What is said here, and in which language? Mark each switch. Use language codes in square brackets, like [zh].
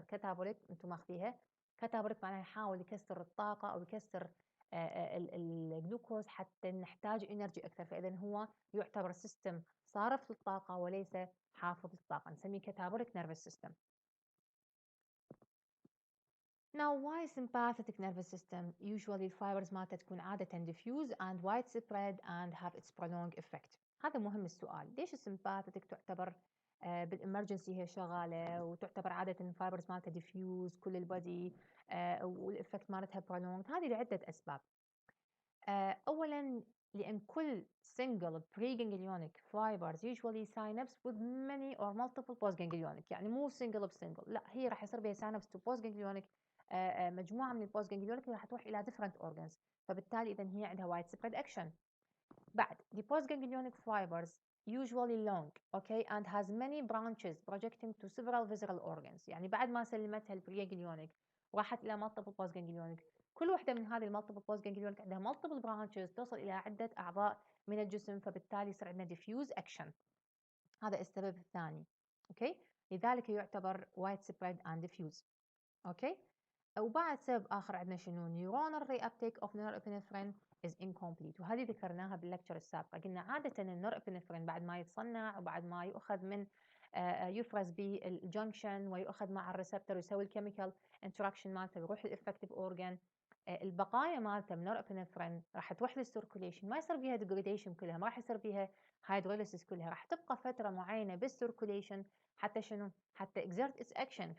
[ar] كاتابوليك انتم ماخذيها، كاتابوليك معناها يحاول يكسر الطاقه او يكسر الجلوكوز حتى نحتاج انرجي اكثر. فاذا هو يعتبر سيستم صارف للطاقه وليس حافظ للطاقه، نسميه catabolic nervous system. [en] Now why sympathetic nervous system usually [ar] الفايبرز مالته تكون عادة [en] diffuse and widespread and have its prolonged effect. [ar] هذا مهم السؤال، ليش السمباثيك تعتبر بالامرجنسي هي شغالة وتعتبر عادة الفايبرز مالته diffuse كل البودي والإفكت مالتها prolonged؟ هذه لعدة أسباب. أولا لأن كل [en] single preganglionic fibers usually synapse with many or multiple postganglionic، [ar] يعني مو single بsingle، لا هي راح يصير بها synapse to postganglionic، مجموعة من البوستganglionic راح تروح إلى different organs، فبالتالي إذا هي عندها widespread action. بعد [en] the postganglionic fibers usually long okay and has many branches projecting to several visceral organs، [ar] يعني بعد ما سلمتها البريganglionic راحت إلى multiple postganglionic، كل واحدة من هذه المالتيبل postganglionic عندها multiple branches توصل إلى عدة أعضاء من الجسم، فبالتالي يصير عندنا diffuse action. هذا السبب الثاني. اوكي، لذلك يعتبر widespread and diffuse. اوكي. وبعد سبب آخر عندنا شنو، [en] neuronal reuptake of norepinephrine is incomplete، [ar] وهذه ذكرناها باللكتشر السابقة. قلنا عادة النورابينفرين بعد ما يتصنع وبعد ما يؤخذ من يفرز بالجنكشن ويؤخذ مع الريسبتور ويسوي الكيميكال انتراكشن مالته ويروح للإفكتيف أورجان، البقايا مالته من نورابينفرين راح تروح للسيركوليشن، ما يصير بيها ديجريديشن كلها، ما راح يصير بيها هيدروليسيس كلها، راح تبقى فترة معينة بالسيركوليشن حتى شنو، حتى [en] exert its action.